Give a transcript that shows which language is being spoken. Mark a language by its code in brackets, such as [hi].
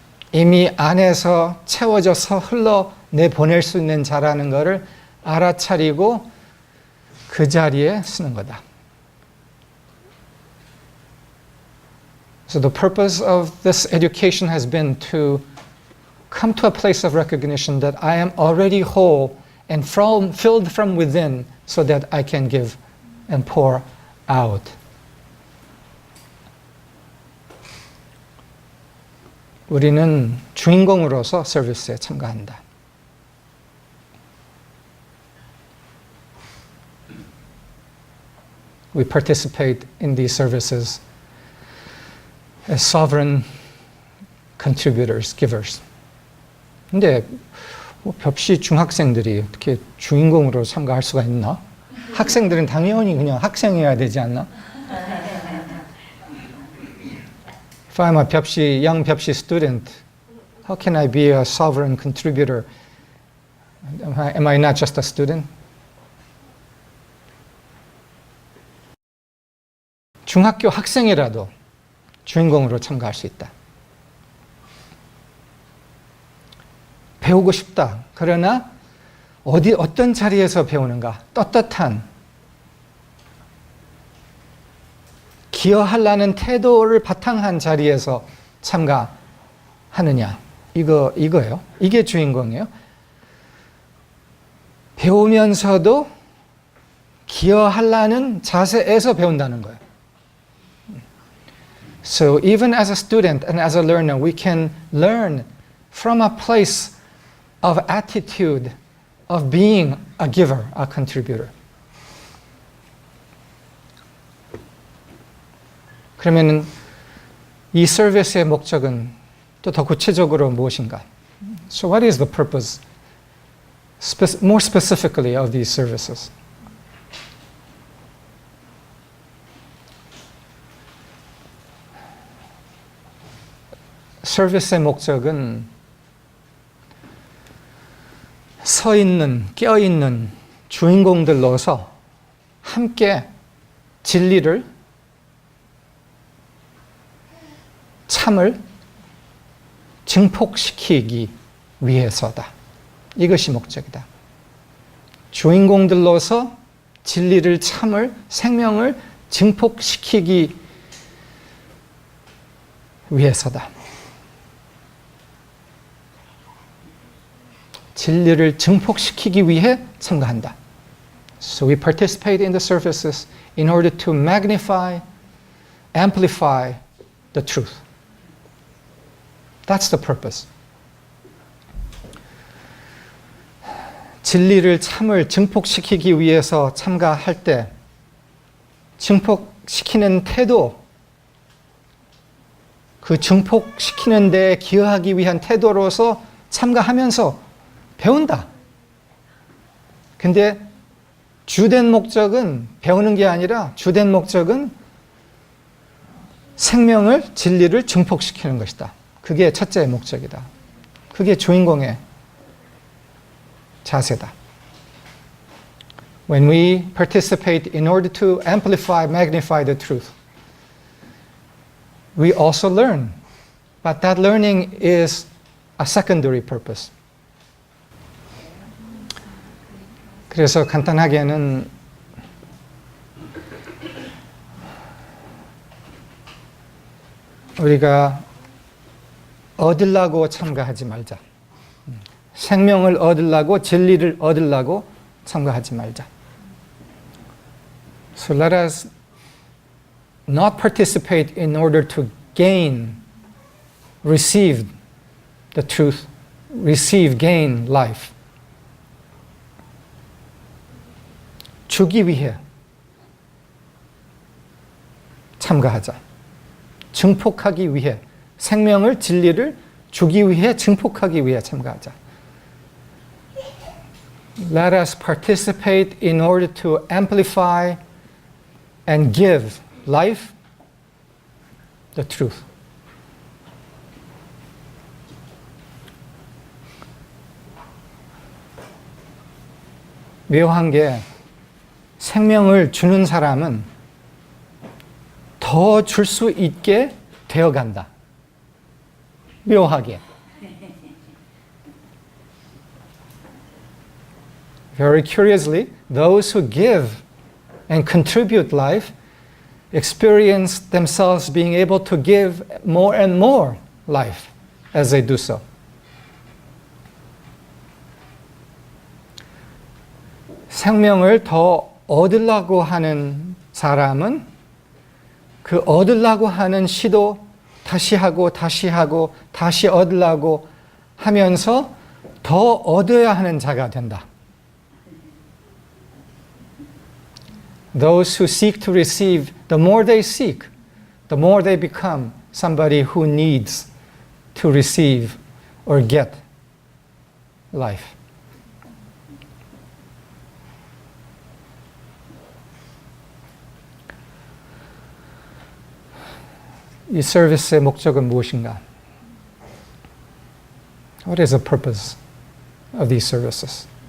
[ko] 이미 안에서 채워져서 흘러내보낼 수 있는 자라는 것을 알아차리고 그 자리에 쓰는 거다. [en] So the purpose of this education has been to come to a place of recognition that I am already whole and filled from within so that I can give and pour out. [ko] 우리는 주인공으로서 서비스에 참가한다. [en] We participate in these services as sovereign contributors, givers. [ko] 근데 벽시 중학생들이 어떻게 주인공으로 참가할 수가 있나? 학생들은 당연히 그냥 학생이어야 되지 않나? [en] If I'm a young 벽시 student, how can I be a sovereign contributor? Am I not just a student? [ko] 중학교 학생이라도 주인공으로 참가할 수 있다. 배우고 싶다. 그러나 어떤 자리에서 배우는가? 떳떳한 기여하려는 태도를 바탕한 자리에서 참가하느냐? 이거예요. 이게 주인공이에요. 배우면서도 기여하려는 자세에서 배운다는 거예요. [en] So even as a student and as a learner, we can learn from a place of attitude of being a giver, a contributor. [ko] 그러면 이 서비스의 목적은 또 더 구체적으로 무엇인가? [en] So what is the purpose, more specifically, of these services? [ko] 서비스의 목적은 서 있는, 깨어 있는 주인공들로서 함께 진리를, 참을 증폭시키기 위해서다. 이것이 목적이다. 주인공들로서 진리를, 참을, 생명을 증폭시키기 위해서다. 진리를 증폭시키기 위해 참가한다. [en] So we participate in the services in order to magnify, amplify the truth. That's the purpose. [ko] 진리를, 참을 증폭시키기 위해서 참가할 때 증폭시키는 태도, 그 증폭시키는 데 기여하기 위한 태도로서 참가하면서 배운다. 근데 주된 목적은 배우는 게 아니라 주된 목적은 생명을, 진리를 증폭시키는 것이다. 그게 첫째 목적이다. 그게 주인공의 자세다. [en] When we participate in order to amplify, magnify the truth, we also learn. But that learning is a secondary purpose. [ko] 그래서 간단하게는 우리가 얻으려고 참가하지 말자. 생명을 얻으려고, 진리를 얻으려고 참가하지 말자. [en] So let us not participate in order to gain, receive the truth, receive, gain life. [ko] 주기 위해 참가하자. 증폭하기 위해, 생명을, 진리를 주기 위해, 증폭하기 위해 참가하자. [en] Let us participate in order to amplify and give life, the truth. [ko] 묘한 게 생명을 주는 사람은 더 줄 수 있게 되어간다. 묘하게. [en] Very curiously, those who give and contribute life experience themselves being able to give more and more life as they do so. [ko] 생명을 더 얻으려고 하는 사람은 그 얻으려고 하는 시도 다시 하고 다시 하고 다시 얻으려고 하면서 더 얻어야 하는 자가 된다. [en] Those who seek to receive, the more they seek, the more they become somebody who needs to receive or get life. [ko] 이 서비스의 목적은 무엇인가? [en] What is the purpose of these services?